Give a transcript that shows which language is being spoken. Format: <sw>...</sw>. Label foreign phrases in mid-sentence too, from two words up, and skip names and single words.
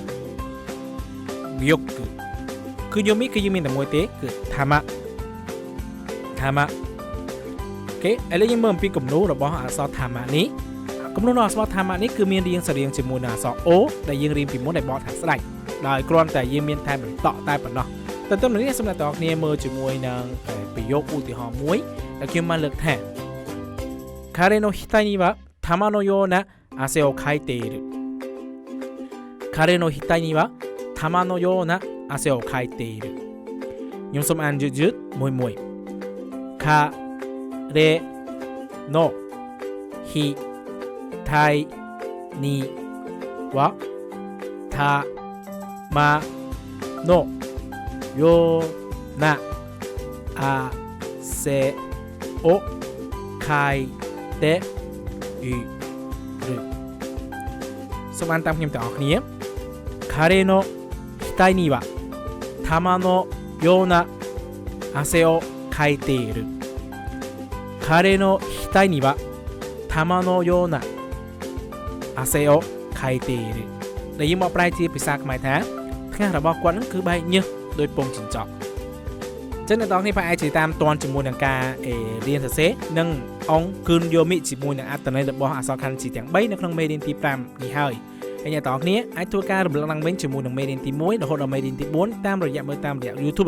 <km>គឺយោមីគឺយើងមានតែមួយទេគឺថាម៉ាអូខេឥឡូវយើងមើលអំពីគំនូររបស់អក្សរថាម៉ានេះគំនូររបស់អក្សរថាម៉ា នេះគឺមានរាងសរៀងជាមួយនឹងអក្សរ O ដែលយើងរៀនពីមុនដែលបកថាស្ដេចដោយគ្រាន់តែយើងមានតែបន្តតែប៉ុណ្ណោះតែទៅនេះសូមអ្នកទាំងអស់គ្នាមើលជាមួយនឹងប្រយោគឧទាហរណ៍មួយដែលខ្ញុំបានលើកថា</km> <ja>彼の額には玉のような汗をかいている彼の額には玉のような汗をかいている</ja> <km>ខ្ញុំសូមអានយឺតៗមួយ彼</km> <ja>の額には玉のような汗をかいている</ja> <km>សូមអានតាមខ្ញុំទាំងអស់គ្នា</km> <ja>彼の額には玉のような汗をかいている彼の額には玉のような汗をかいている</ja> <km>ដែលយើងមក ប្រែជាភាសាខ្មែរថាផ្ការបស់គាត់នឹងគឺបែកញើសដោយពងចិញ្ចក់ចឹងអ្នកនរនេះប្រហែលជាតាមតន់ជាមួយនឹងការរៀនសរសេរនិងអង្គគុណយោមិជាមួយនឹងអត្ថន័យរបស់អក្សរ ខណ្ឌជាទាំង3នៅក្នុងមេរៀនទី5នេះហើយអ្នកនរគ្នាអាចធ្វើការរំលឹកឡើងវិញជាមួយនឹងមេរៀនទី1រហូតដល់មេរៀនទី4តាមរយៈមើលតាមរយៈ YouTube</km>